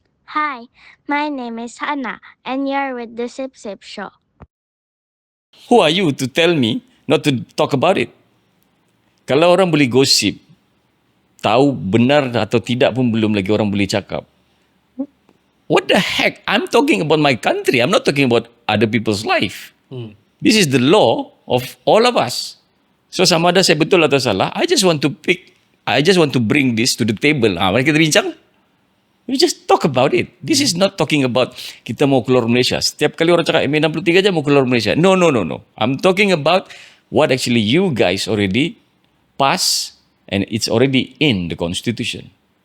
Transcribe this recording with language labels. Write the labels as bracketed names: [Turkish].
[English] Hi, my name is Hannah, and you're with the Sip Sip Show. Who are you to tell me not to talk about it? [Malay] Kalau orang boleh gosip, tahu benar atau tidak pun belum lagi orang boleh cakap. [English] What the heck? I'm talking about my country. I'm not talking about other people's life. This is the law of all of us. So [Malay] sama ada saya betul atau salah, [English] I just want to bring this to the table. [Malay] Mari kita bincang. [English] We just talk about it. This is not talking about [Malay] kita mau keluar Malaysia. Setiap kali orang cakap MA63 aja mau keluar Malaysia. [English] No. I'm talking about what actually you guys already pass and it's already in the constitution.